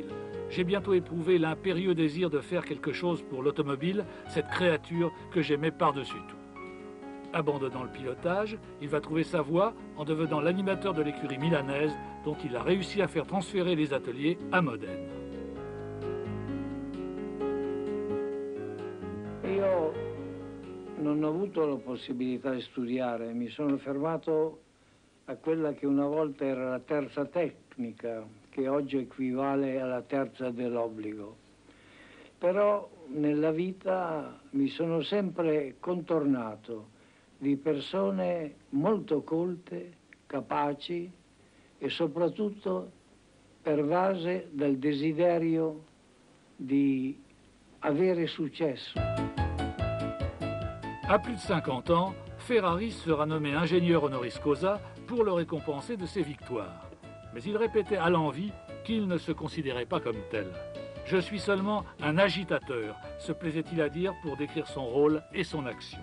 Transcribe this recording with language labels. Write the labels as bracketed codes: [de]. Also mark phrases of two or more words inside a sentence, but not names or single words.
[fr] J'ai bientôt éprouvé l'impérieux désir de faire quelque chose pour l'automobile, cette créature que j'aimais par-dessus tout. Abandonnant le pilotage, il va trouver sa voie en devenant l'animateur de l'écurie milanaise dont il a réussi à faire transférer les ateliers à Modène. [it] Io non ho avuto la possibilità di studiare, mi sono fermato a quella che una volta era la terza tecnica, che oggi equivale alla terza dell'obbligo. Però nella vita mi sono sempre contornato di persone molto colte, capaci e soprattutto pervase dal desiderio di avere successo. [fr] À plus de 50 ans, Ferrari sera nommé ingénieur [la] honoris causa [fr] pour le récompenser de ses victoires. Mais il répétait à l'envi qu'il ne se considérait pas comme tel. « Je suis seulement un agitateur », se plaisait-il à dire pour décrire son rôle et son action.